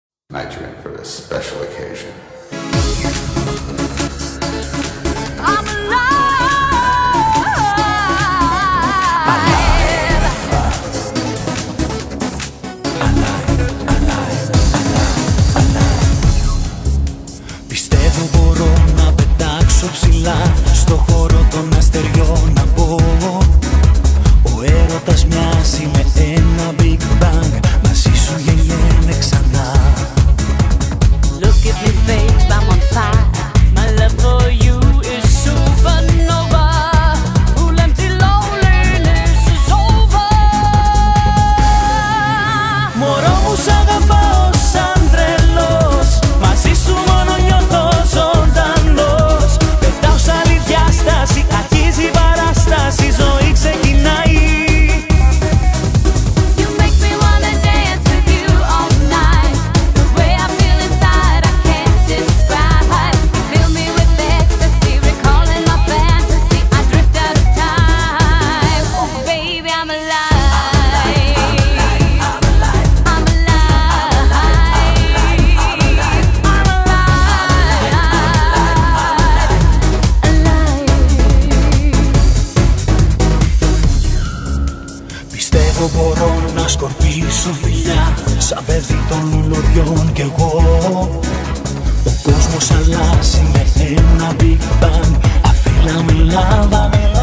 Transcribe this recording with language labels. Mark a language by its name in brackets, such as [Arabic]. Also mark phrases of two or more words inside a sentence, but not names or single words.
[English] I drink for a special occasion. I'm [Greek] Πιστεύω μπορώ να πετάξω ψηλά στο χώρο των αστεριών να πω. Ο έρωτας μοιάζει με ένα [English] Big Bang, [Greek] μαζί σου γεννιέμαι ξανά. [English] Look at me, babe, I'm on fire. My love for you is supernova. Full empty loneliness is over. [Greek] Μωρό μου σ' αγαπάω σαν τρελός, μαζί σου μόνο νιώθω ζωντανός. Πετάω σ' άλλη διάσταση, αρχίζει η παράσταση, η ζωή ξεκινάει. [English] You make me wanna dance with you all night. The way I feel inside I can't describe. Fill me with ecstasy, recalling my fantasy. I drift out of time. Oh baby, I'm alive. I'm alive. I'm alive. [Greek] Πιστεύω μπορώ να σκορπίσω φιλιά σαν παιδί των λουλουδιών κι εγώ. Ο κόσμος αλλάζει με ένα [English] Big Bang. I feel I'm in love,